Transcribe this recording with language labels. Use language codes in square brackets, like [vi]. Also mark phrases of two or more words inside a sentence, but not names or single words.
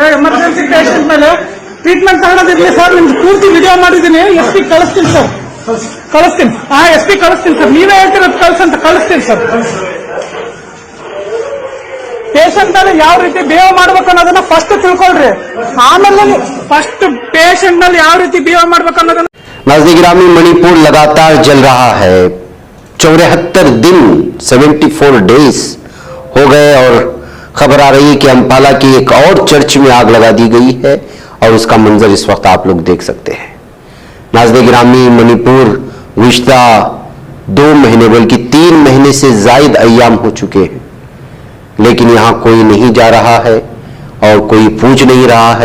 [en] emergency patient [kn] ಮೇಲೆ ಟ್ರೀಟ್ಮೆಂಟ್ ತಗೊಳೋದಿರ್ಲಿ ಸರ್, ನಿಮ್ಗೆ ಪೂರ್ತಿ ವಿಡಿಯೋ ಮಾಡಿದ್ದೀನಿ, SP ಕಳಿಸ್ತೀನಿ ಸರ್, ಕಳಿಸ್ತೀನಿ. SP ಕಳಿಸ್ತೀನಿ ಸರ್, ನೀವೇ ಹೇಳ್ತಿರೋದು ಕಳ್ಸಂತ ಕಳಿಸ್ತೀನಿ ಸರ್. ಪೇಷಂಟ್ ಅಲ್ಲಿ ಯಾವ ರೀತಿ ಬಿಹೇವ್ ಮಾಡ್ಬೇಕು ಅನ್ನೋದನ್ನ ಫಸ್ಟ್ ತಿಳ್ಕೊಳ್ರಿ, ಆಮೇಲೆ [en] first patient [kn] ನಲ್ಲಿ ಯಾವ ರೀತಿ ಬಿಹೇವ್ ಮಾಡ್ಬೇಕು ಅನ್ನೋದನ್ನ. [hi] नाज़रीन गिरामी, मणिपुर लगातार जल रहा है। 74 दिन 74 डेज हो गए और खबर आ रही है कि अंपाला की एक और चर्च में आग लगा दी गई है और उसका मंजर इस वक्त आप लोग देख सकते हैं। नाज़रीन गिरामी, मणिपुर गुज़िश्ता 2 महीने बल्कि 3 महीने से ज़ायद अय्याम हो चुके हैं, लेकिन यहाँ कोई नहीं जा रहा है और कोई पूछ नहीं रहा है।